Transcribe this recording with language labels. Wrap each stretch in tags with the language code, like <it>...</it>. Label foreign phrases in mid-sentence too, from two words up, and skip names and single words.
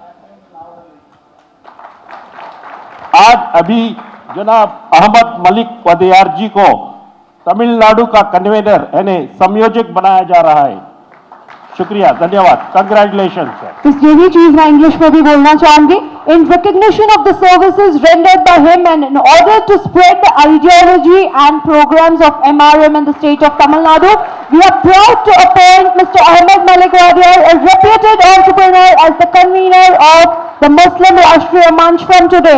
<hi>आज अभी जनाब अहमद मलिक वदियार जी को तमिलनाडु का कन्वेनर यानी संयोजक बनाया जा रहा है। शुक्रिया, धन्यवाद,</hi> <en>congratulation sir.</en> <hi>इस जो भी चीज मैं इंग्लिश में भी बोलना चाहूंगी,</hi> <en>in recognition of the services rendered by him and in order to spread the ideology and programs of MRM in the state of Tamil Nadu, we are proud to appoint Mr. Ahmed Malik Wadiar, a reputed entrepreneur, as the convener of the Muslim Rashtriya Manch from today.</en>